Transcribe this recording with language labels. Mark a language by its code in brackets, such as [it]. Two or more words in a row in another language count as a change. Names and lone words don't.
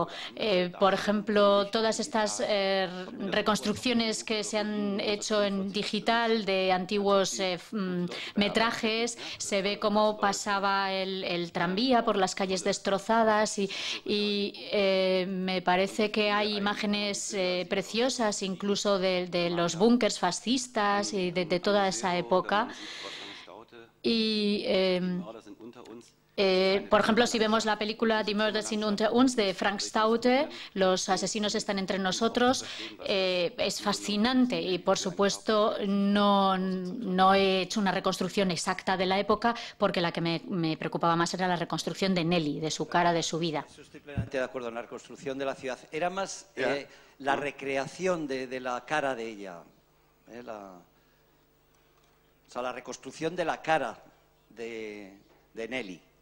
[es] Por ejemplo, todas estas reconstrucciones que se han hecho en digital de antiguos metrajes, se ve cómo pasaba el tranvía por las calles destrozadas y me parece que hay imágenes preciosas incluso de los búnkers fascistas y de toda esa época. Y por ejemplo, si vemos la película Die Mörder sind unter uns de Frank Staude, Los asesinos están entre nosotros, es fascinante y, por supuesto, no he hecho una reconstrucción exacta de la época porque la que me preocupaba más era la reconstrucción de Nelly, de su cara, de su vida. Estoy plenamente de acuerdo en la reconstrucción de la ciudad. Era más la recreación de la cara de ella, o sea, la reconstrucción de la cara de Nelly.